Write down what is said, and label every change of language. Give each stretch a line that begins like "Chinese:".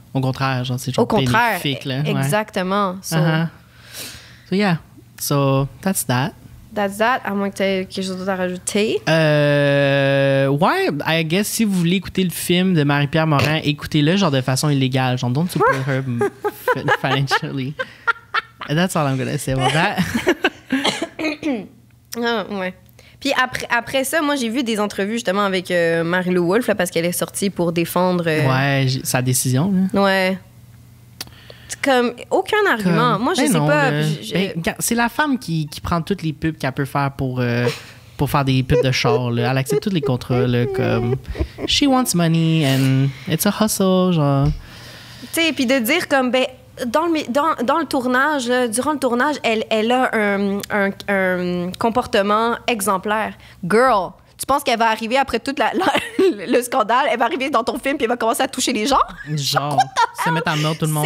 French: au contraire, genre, c'est genre bénéfique. Là. Exactement.
English: So, so, yeah. So, that's that. That's that.
French: À moins que tu aies quelque chose d'autre à rajouter. Ouais,
English: I guess
French: si vous voulez écouter le film de Marie-Pierre Morin, écoutez-le genre de façon illégale. Genre,
English: don't support her financially. That's all I'm gonna say about that.
French: Ouais. Puis après ça, moi, j'ai vu des entrevues justement avec Marie-Lou Wolfe là, parce qu'elle est sortie pour défendre... sa décision. Là. Ouais. Comme aucun argument. Moi, je sais pas. C'est la femme qui prend toutes les pubs qu'elle peut faire pour faire des pubs de char. Là. Elle accepte tous les contrats. Là, comme
English: she wants money and it's a hustle.
French: Genre. Tu sais, puis de dire comme dans le tournage, là, durant le tournage, elle a un comportement exemplaire. Girl. Tu penses qu'elle va arriver après tout le scandale, elle va arriver dans ton film puis elle va commencer à toucher les gens? Genre, se mettre à mordre tout le monde.